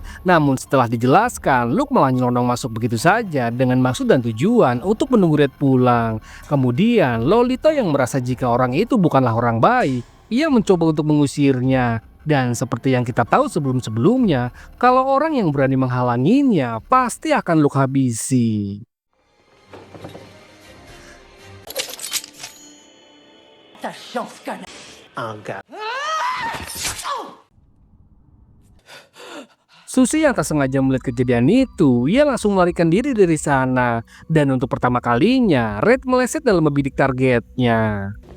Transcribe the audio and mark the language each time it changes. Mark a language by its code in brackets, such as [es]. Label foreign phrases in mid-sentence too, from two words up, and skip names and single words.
[id] Namun setelah dijelaskan, Luke malah nyelonong masuk begitu saja dengan maksud dan tujuan untuk menunggu Red pulang. Kemudian Lolita yang merasa jika orang itu bukanlah orang baik, ia mencoba untuk mengusirnya. Dan seperti yang kita tahu sebelum-sebelumnya, kalau orang yang berani menghalanginya pasti akan Luke habisi. [fr] Ta chance, connard. [id] Enggak. Susie yang tak sengaja melihat kejadian itu, ia langsung melarikan diri dari sana. Dan untuk pertama kalinya, Red meleset dalam membidik targetnya.